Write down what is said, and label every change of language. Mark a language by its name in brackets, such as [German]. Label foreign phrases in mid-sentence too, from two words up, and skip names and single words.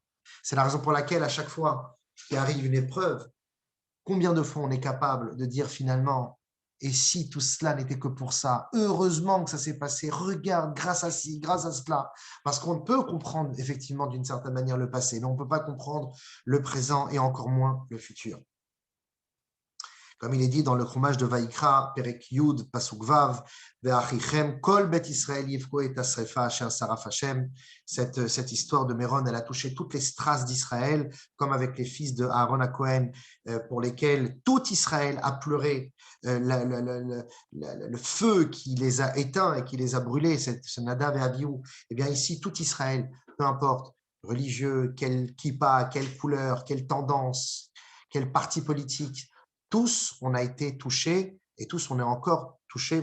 [French] C'est la raison pour laquelle, à chaque fois qu'il arrive une épreuve, combien de fois on est capable de dire finalement, et si tout cela n'était que pour ça, heureusement que ça s'est passé, regarde, grâce à ci, grâce à cela, parce qu'on peut comprendre effectivement d'une certaine manière le passé, mais on ne peut pas comprendre le présent et encore moins le futur. Comme il est dit dans le Chumash de Vaïkra, [Hebrew] פרק י פסוק ו ואחיכם כל בית ישראל יבכו את השרפה אשר שרף השם. [French] Cette histoire de Méron, elle a touché toutes les strass d'Israël, comme avec les fils de Aaron à Cohen, pour lesquels tout Israël a pleuré le feu qui les a éteints et qui les a brûlés, ce Nadav et Abihu. Eh bien ici, tout Israël, peu importe, religieux, quel kippa, quelle couleur, quelle tendance, quel parti politique, tous, on a été touchés et tous, on est encore touchés.